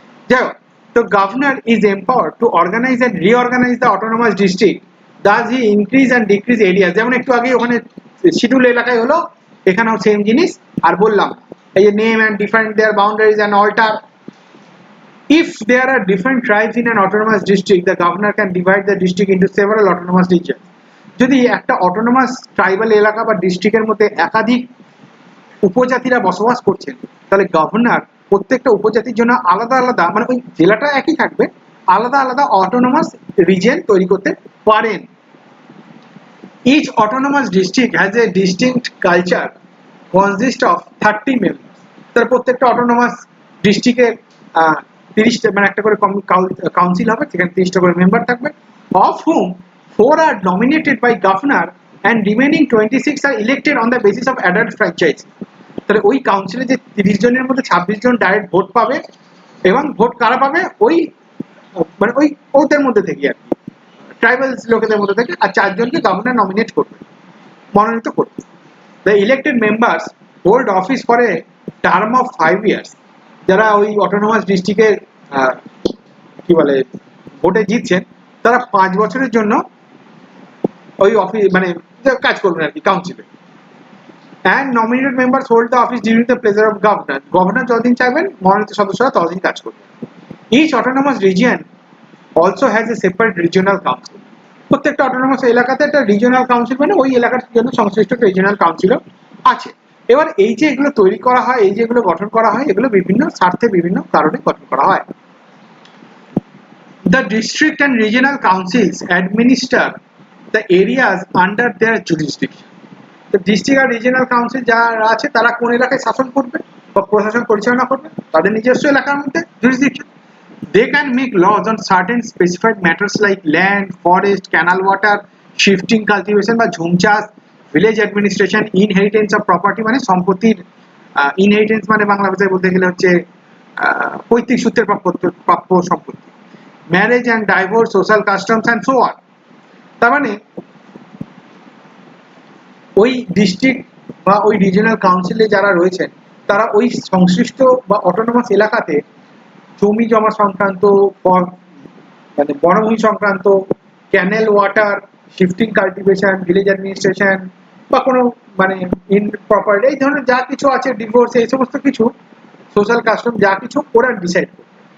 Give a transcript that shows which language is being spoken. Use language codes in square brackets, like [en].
[bn] যাই হোক, তো [en] Governor is empowered to organise and reorganise the autonomous district, thus he increase and decrease area. [bn] যেমন একটু আগে ওখানে শিডিউল এলাকায় হলো, এখানেও সেম জিনিস। আর বললাম এই যে [en] Name and define their boundaries and alter. If there are different tribes in an autonomous district, the governor can divide the district into several autonomous regions. [bn] যদি একটা অটোনোমাস ট্রাইবাল এলাকা বা ডিস্ট্রিক্টের মধ্যে একাধিক উপজাতিরা বসবাস করছেন, তাহলে গভর্নর প্রত্যেকটা উপজাতির জন্য আলাদা আলাদা, মানে ওই জেলাটা একই থাকবে, আলাদা আলাদা অটোনোমাস রিজিয়ন তৈরি করতে পারেন। [en] Each autonomous district has a distinct culture consist of 30 members. [bn] তার প্রত্যেকটা অটোনোমাস ডিস্ট্রিক্টের 30টা মানে একটা করে কাউন্সিল হবে, সেখানে 30টা করে মেম্বার থাকবে, [en] of whom 4 are nominated by governor and remaining 26 are elected on the basis of adult franchise. [bn] তাহলে ওই কাউন্সিলে যে 30 জনের মধ্যে 26 জন ডাইরেক্ট ভোট পাবে, এবং ভোট কারা পাবে? ওই মানে ওই ওদের মধ্যে থেকে আর কি, ট্রাইবালস লোকেদের মধ্যে থেকে, আর 4 জনকে গভর্নর নমিনেট করবে, মনোনীত করবে। [en] The elected members hold office for a term of 5 years [bn] যারা ওই অটোনোমাস ডিস্ট্রিক্টের কি বলে ভোটে জিতছেন তারা 5 বছরের জন্য ওই অফিস মানে কাজ করবেন আর কি কাউন্সিলে। [en] and nominated members hold the office during the pleasure of governor. [bn] Governor যতদিন চাইবেন মনোনীত সদস্যরা ততদিন কাজ করবেন। [en] Each autonomous region also has a separate regional council. [bn] প্রত্যেকটা অটোনোমাস এলাকাতে একটা রিজিওনাল কাউন্সিল মানে ওই এলাকার জন্য সংশ্লিষ্ট রিজিওনাল কাউন্সিলও আছে। এবার এই যে এগুলো তৈরি করা হয়, এই যে এগুলো গঠন করা হয়, এগুলো বিভিন্ন স্বার্থে বিভিন্ন কারণে গঠন করা হয়। [en] The district and regional councils administer the areas under their jurisdiction. [bn] তো ডিস্ট্রিক্ট আর রিজিওনাল কাউন্সিল যারা আছে তারা কোন এলাকায় শাসন করবে বা প্রশাসন পরিচালনা করবে তাদের নিজস্ব এলাকার মধ্যে jurisdiction. [en] They can make laws on certain specified matters like land, forest, canal water, shifting cultivation [bn] বা ঝুম চাষ, [en] village administration, inheritance of property [bn] মানে সম্পত্তির inheritance মানে বাংলা ভাষায় বলতে গেলে হচ্ছে পৈতৃক সূত্রে প্রাপ্য সম্পত্তি, [en] marriage and divorce, social customs and so on. [bn] তার মানে ওই ডিস্ট্রিক্ট বা ওই রিজিওনাল কাউন্সিলে যারা রয়েছেন তারা ওই সংশ্লিষ্ট বা অটোনোমাস এলাকাতে জমি জমা সংক্রান্ত মানে বনভূমি সংক্রান্ত, ক্যানেল water, shifting cultivation, village administration বা কোনো মানে ইন প্রপার্টি এই ধরনের যা কিছু আছে, ডিভোর্স, এই সমস্ত কিছু সোশ্যাল কাস্টম যা কিছু ওরা ডিসাইড করবে।